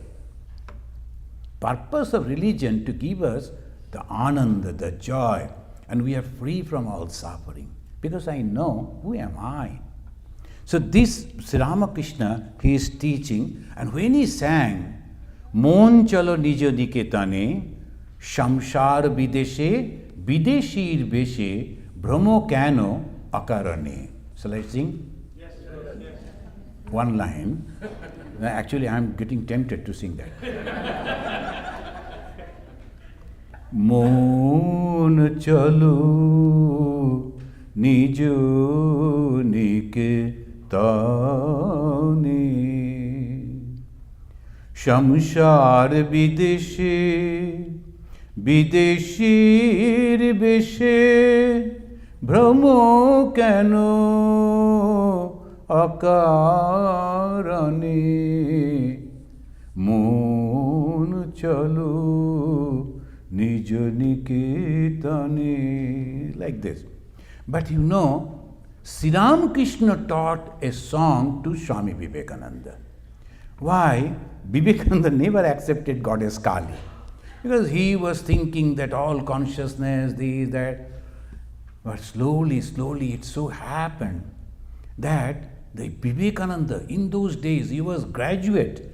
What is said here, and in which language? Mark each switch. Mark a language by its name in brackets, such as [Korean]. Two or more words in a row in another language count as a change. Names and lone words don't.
[English] Purpose of religion to give us the ananda, the joy, and we are free from all suffering. Because I know who am I. So this Sri Ramakrishna, he is teaching, and when he sang, [Bangla] মন চলো নিজ নিকেতনে, সংসার বিদেশে, বিদেশীর বেশে, ভ্রম কেন অকারণে. [English] So let's sing? Yes. One line. Actually, I am getting tempted to sing that. [Bangla] মন চলো নিজ নিকেতনে, সংসার বিদেশে, বিদেশীর বেশে, ভ্রম কেন অকারণে, মন চলো নিজ নিকেতনে. [English] Like this. But you know, Sri Ramakrishna taught a song to Swami Vivekananda. Why? Vivekananda never accepted Goddess Kali. Because he was thinking that all consciousness, this, that. But slowly, it so happened that the Vivekananda, in those days, he was graduate.